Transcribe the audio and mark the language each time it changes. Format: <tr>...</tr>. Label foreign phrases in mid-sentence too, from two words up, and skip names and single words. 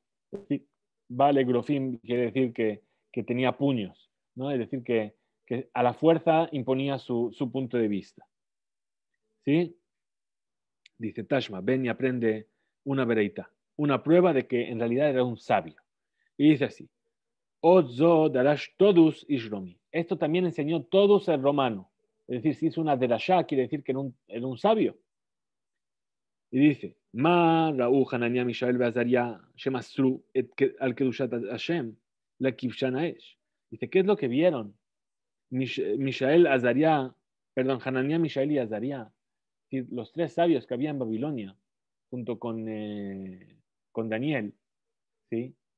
<es>Es decir, Baal Egrofin quiere decir que tenía puños, ¿no? Es decir, que a la fuerza imponía su punto de vista. ¿Sí? Dice Tashma, ven y aprende una vereita, una prueba de que en realidad era un sabio. Y dice así,</es> <he>אף זה דרש תודוס איש רומי.</he> <es>Esto también enseñó todos el romano. Es decir, si hizo una derashá, quiere decir que era un sabio. Y dice,</es> <he>מה ראו חנניה מישאל ועזריה שמסרו על קדושת השם לכבשן האש.</he> <es>Dice, ¿qué es lo que vieron? Mishael, Azaria, perdón, Hananiah, Mishael y Azaria, los tres sabios que había en Babilonia, junto con Daniel, ¿sí?</es>